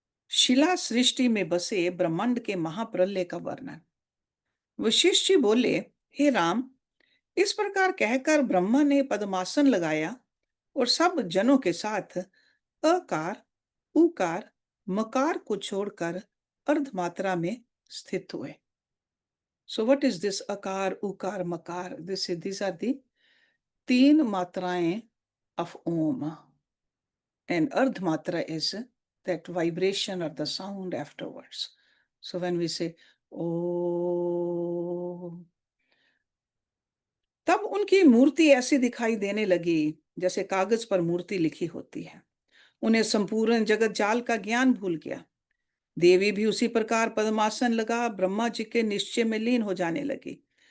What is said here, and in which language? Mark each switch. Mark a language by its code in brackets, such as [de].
[hi] शिला सृष्टि में बसे ब्रह्मांड के महाप्रलय का वर्णन। वशिष्ठ जी बोले, हे राम, इस प्रकार कहकर ब्रह्मा ने पद्मासन लगाया और सब जनों के साथ अकार, उकार, मकार को छोड़कर अर्धमात्रा में स्थित हुए। [en] So what is this akar, ukar, makar? These are the [hi] तीन मात्राएं [en] of Om. And ardhmatra is that vibration or the sound afterwards. So when we say Om, [hi] तब उनकी मूर्ति ऐसी दिखाई देने लगी जैसे कागज पर मूर्ति लिखी होती है। उन्हें संपूर्ण जगत जाल का ज्ञान भूल गया। देवी भी उसी प्रकार पद्मासन लगा ब्रह्मा जी के निश्चय में लीन हो जाने लगी।